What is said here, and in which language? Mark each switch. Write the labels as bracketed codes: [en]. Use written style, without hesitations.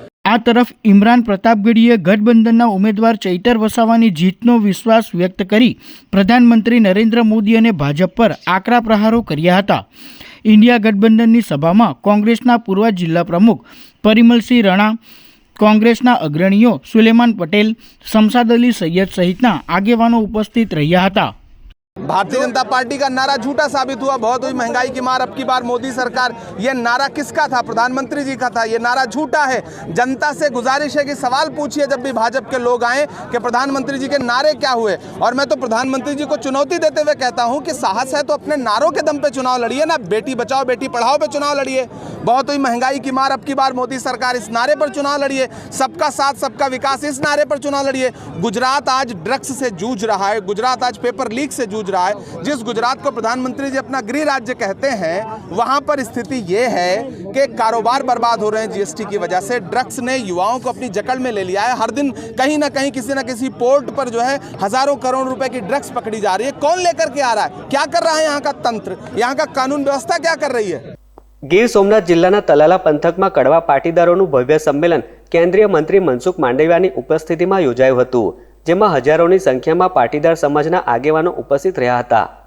[gu] આ તરફ ઇમરાન પ્રતાપગઢીએ ગઠબંધનના ઉમેદવાર ચૈતર વસાવાની જીતનો વિશ્વાસ વ્યક્ત કરી પ્રધાનમંત્રી નરેન્દ્ર મોદી અને ભાજપ પર આકરા પ્રહારો કર્યા હતા. ઇન્ડિયા ગઠબંધનની સભામાં કોંગ્રેસના પૂર્વ જિલ્લા પ્રમુખ પરિમલસિંહ રણા, કોંગ્રેસના અગ્રણીઓ સુલેમાન પટેલ, શમશાદ અલી સૈયદ સહિતના આગેવાનો ઉપસ્થિત રહ્યા હતા. [hi] भारतीय जनता पार्टी का नारा झूठा साबित हुआ। बहुत हुई महंगाई की मार, अब की बार मोदी सरकार, ये नारा किसका था? प्रधानमंत्री जी का था। ये नारा झूठा है। जनता से गुजारिश है कि सवाल पूछिए जब भी भाजपा के लोग आए कि प्रधानमंत्री जी के नारे क्या हुए। और मैं तो प्रधानमंत्री जी को चुनौती देते हुए कहता हूं कि साहस है तो अपने नारों के दम पे चुनाव लड़िए ना, बेटी बचाओ बेटी पढ़ाओ पे चुनाव लड़िए। बहुत हुई महंगाई की मार, अब की बार मोदी सरकार, इस नारे पर चुनाव लड़िए। सबका साथ सबका विकास, इस नारे पर चुनाव लड़िए। गुजरात आज ड्रग्स से जूझ रहा है, गुजरात आज पेपर लीक से जूझ रहा है। जिस गुजरात को प्रधानमंत्री जी अपना गृह राज्य कहते हैं, वहां पर स्थिति ये है कि कारोबार बर्बाद हो रहे हैं जीएसटी की वजह से। ड्रग्स ने युवाओं को अपनी जकड़ में ले लिया है। हर दिन कहीं ना कहीं किसी ना किसी पोर्ट पर जो है हजारों करोड़ रुपए की ड्रग्स पकड़ी जा रही है। कौन लेकर के आ रहा है? क्या कर रहा है यहाँ का तंत्र? यहाँ का कानून व्यवस्था क्या कर रही है? [gu] ગીર સોમનાથ જિલ્લાના તલાલા પંથકમાં કડવા પાટીદારોનું ભવ્ય સંમેલન કેન્દ્રીય મંત્રી મનસુખ માંડવિયાની ઉપસ્થિતિમાં યોજાયું હતું, જેમાં હજારોની સંખ્યામાં પાટીદાર સમાજના આગેવાનો ઉપસ્થિત રહ્યા હતા.